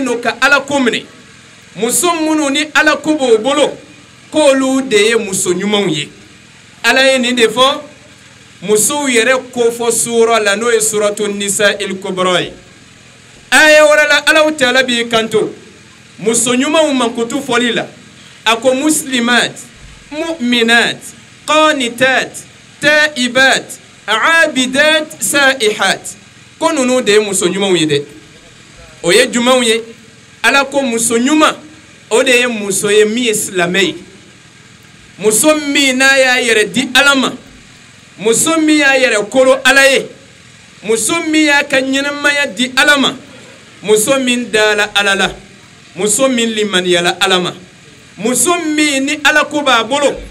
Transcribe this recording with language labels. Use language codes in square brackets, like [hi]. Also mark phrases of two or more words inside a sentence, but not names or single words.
[bm] no ka Ala ko minɛ muso minnu ni Ala ko b'o bolo k'olu de ye muso ɲumanw ye Ala ye nin de fɔ musow yɛrɛ ko fɔ sura la n'o ye suratu nisa il kubra ye aya wɛrɛ la Alahu Taala b'i kanto muso ɲumanw mankutu fɔli la a ko [ar] مسلمات مؤمنات قانتات تائبات عابدات سائحات [bm] ko ninnu de ye muso ɲumanw ye dɛ o ye jumanw ye Ala ko muso ɲuman o de ye muso ye min ye silamɛ ye muso min n'a y'a yɛrɛ di Ala ma muso min y'a yɛrɛ koro Ala ye muso min y'a ka ɲɛnamaya di Ala ma muso min dala Ala la muso min limaniyala Ala ma muso min ni Ala ko b'a bolo